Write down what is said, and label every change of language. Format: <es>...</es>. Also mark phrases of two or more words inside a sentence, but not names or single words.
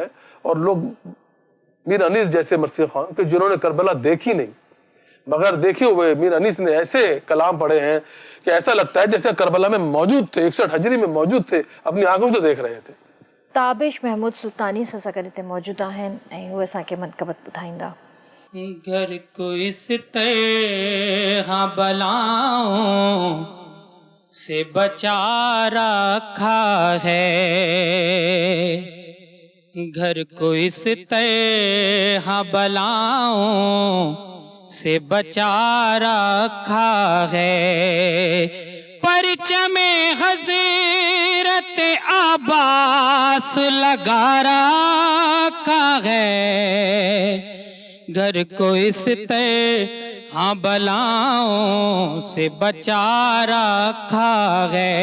<ur>اور لوگ میر انیس جیسے مرثیہ خان کہ جنہوں نے کربلا دیکھی نہیں، مگر دیکھے ہوئے میر انیس نے ایسے کلام پڑھے ہیں کہ ایسا لگتا ہے جیسے کربلا میں موجود تھے، 61 ہجری میں موجود تھے، اپنی آنکھوں سے دیکھ رہے تھے.</ur> <sd>تابش محمود سلطانی سسکرتے</sd> <ur>موجود ہیں</ur> <sd>ऐं उहे असांखे मनक़बत ॿुधाईंदा.</sd> <ur>گھر کو اس طرح بلاؤں سے بچا رکھا ہے، گھر کو اس طرح بلاؤں سے بچا رکھا ہے، پرچم حضرت عباس لگا رکھا ہے، گھر کو اس طرح بلاؤں سے بچا رکھا ہے۔</ur>